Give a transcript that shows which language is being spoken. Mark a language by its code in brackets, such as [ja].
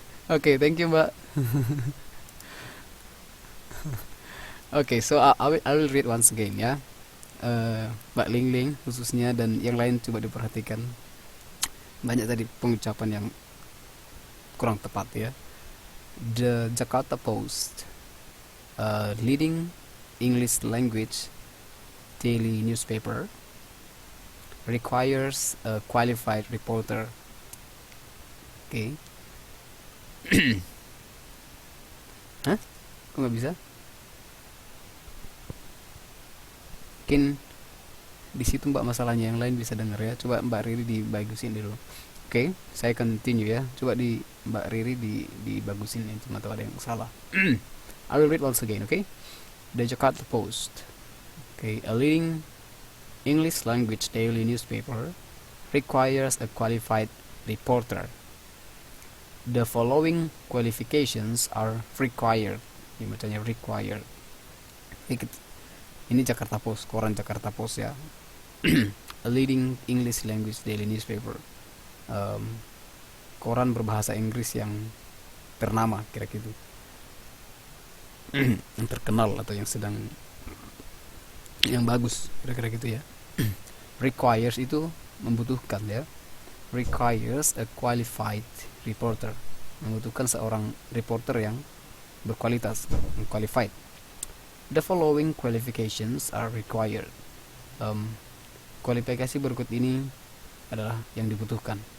[en] Oke, thank you Mbak. Oke, so I will read once again ya. [id] Mbak Ling Ling khususnya dan yang lain coba diperhatikan. Banyak tadi pengucapan yang kurang tepat ya. [en] The Jakarta Post, leading English language daily newspaper, requires a qualified reporter. [id] Oke. Hah? Kok nggak bisa? Mungkin di situ Mbak masalahnya, yang lain bisa dengar ya. Coba Mbak Riri dibagusin dulu. Oke, saya continue ya. Coba di Mbak Riri dibagusin itu, atau ada yang salah. [en] I will read once again, okay? The Jakarta Post, okay, a leading English language daily newspaper, requires a qualified reporter. The following qualifications are required. [id] Ini bacanya required. Ini Jakarta Post, koran Jakarta Post ya. [en] A leading English language daily newspaper. [id] Koran berbahasa Inggris yang ternama, kira-kira gitu. Yang terkenal atau yang bagus, kira-kira gitu ya. Requires itu membutuhkan ya. [en] Requires a qualified reporter, [id] membutuhkan seorang reporter yang berkualitas, qualified. [en] The following qualifications are required. [id] Kualifikasi berikut ini adalah yang dibutuhkan.